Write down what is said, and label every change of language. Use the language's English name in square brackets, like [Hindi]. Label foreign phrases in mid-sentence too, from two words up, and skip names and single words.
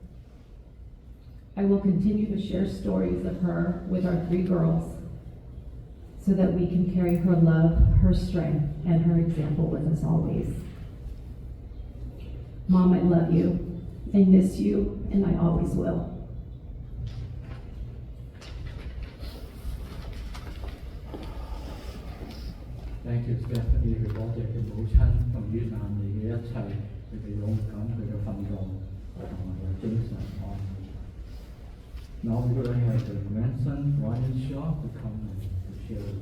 [English] I will continue to share stories of her with our 3 girls so that we can carry her love, her strength, and her example with us always. Mom, I love you. I miss you, and I always will. Thank you, Stephanie， [Cantonese] 佢多謝佢母親同越南嚟嘅一切，佢嘅勇敢，佢嘅奮鬥，同埋佢嘅精神安慰。 [English] Now we're going to have the grandson, Jennie Shaw, to come and to share with you.